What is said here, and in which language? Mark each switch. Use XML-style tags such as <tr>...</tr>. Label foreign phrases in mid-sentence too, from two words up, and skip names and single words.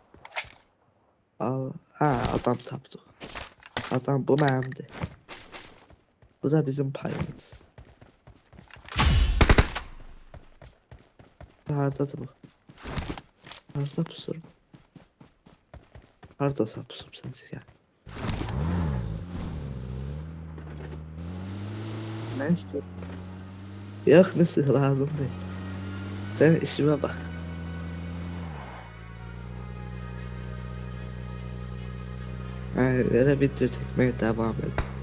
<az>Ha adam tapdıq. Adam bu mənimdir. Bu da bizim payımız. Hardadır bu? Harda pusur? Hardasa pusub sensiz ya?</az> <tr>Ne istiyorsun? Yok nesi lazım değil. Sen işime bak. Öyle video çekmeye devam et.</tr>